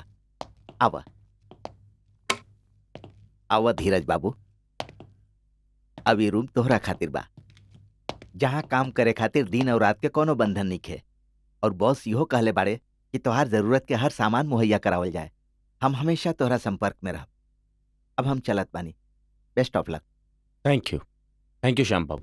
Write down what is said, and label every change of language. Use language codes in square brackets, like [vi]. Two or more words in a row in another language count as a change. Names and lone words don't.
[bho] आवा आवा धीरज बाबू। अब ये रूम तोहरा खातिर बा, जहाँ काम करे खातिर दिन और रात के कोनो बंधन नइखे। और बॉस इहो कहले बाड़े कि तोहार जरूरत के हर सामान मुहैया करावल जाए। हम हमेशा तोहरा संपर्क में रहब। अब हम चलत बानी। [en] Best of luck. Thank you श्याम बाबू।